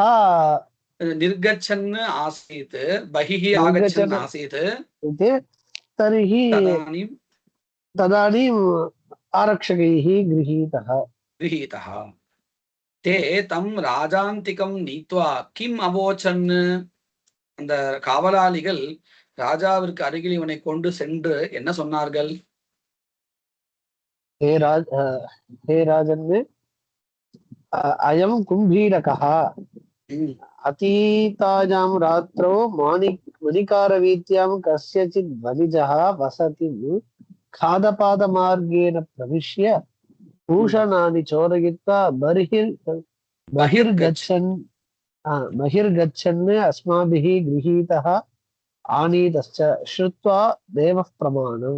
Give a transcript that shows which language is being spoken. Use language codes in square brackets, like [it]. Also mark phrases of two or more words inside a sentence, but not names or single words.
[sa] निर्गच्छन् आसीत्, बहिः आगच्छन् आसीत्. तर्हि तदानीम् आरक्षकैः गृहीतः. ते तं राजान्तिकं नीत्वा किम् अवोचन्. [ta] அந்த காவலாளிகள் ராஜாவிற்கு அருகில் இவனை கொண்டு சென்று என்ன சொன்னார்கள். [sa] हे राजन् अयं कुम्भीरकः अतीतायां रात्रौ मणिकारवीथ्यां कस्यचित् वणिजः वसति खादपादमार्गेण प्रविश्य भूषणानि चोरयित्वा बहिर्गच्छन् अस्माभिः गृहीतः आनीतश्च श्रुत्वा देवः प्रमाणम्